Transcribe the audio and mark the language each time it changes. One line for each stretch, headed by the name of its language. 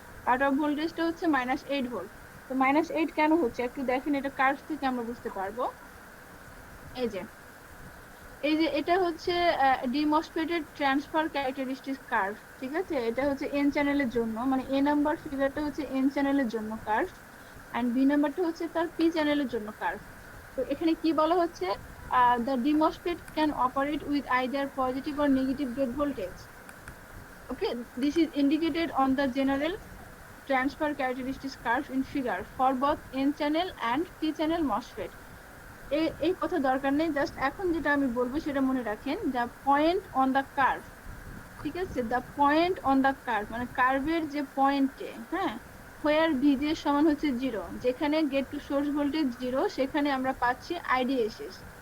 Bangla: Cut off ভোল্টেজটা হচ্ছে -8 volt. তো -8 কেন হচ্ছে একটু দেখেন, এটা কার্ভ থেকে আমরা বুঝতে পারবো। এই যে এটা হচ্ছে ডিমোস্ট্রেটেড ট্রান্সফার ক্যারেক্টারিস্টিক কার্ভ, ঠিক আছে? এটা হচ্ছে এন চ্যানেলের জন্য, মানে এ নাম্বার ফিগারটা হচ্ছে এন চ্যানেলের জন্য কার্ভ, এন্ড বি নাম্বারটা হচ্ছে তার পি চ্যানেলের জন্য কার্ভ। তো এখানে কি বলা হচ্ছে,
English: the DMOSFET can operate with either positive or negative gate voltage. Okay, this is indicated on the general transfer characteristics curve in figure for both N channel and P channel MOSFET.
Bangla: এই কথা দরকার নেই, just এখন যেটা আমি বলবো সেটা মনে রাখেন।
English: the point on the curve,
Bangla: ঠিক আছে, the point on the curve মানে কার্ভের যে পয়েন্টে, হ্যাঁ, where VG সমান হচ্ছে 0, যেখানে গেট টু সোর্স ভোল্টেজ 0, সেখানে আমরা পাচ্ছি আইডিএসএস।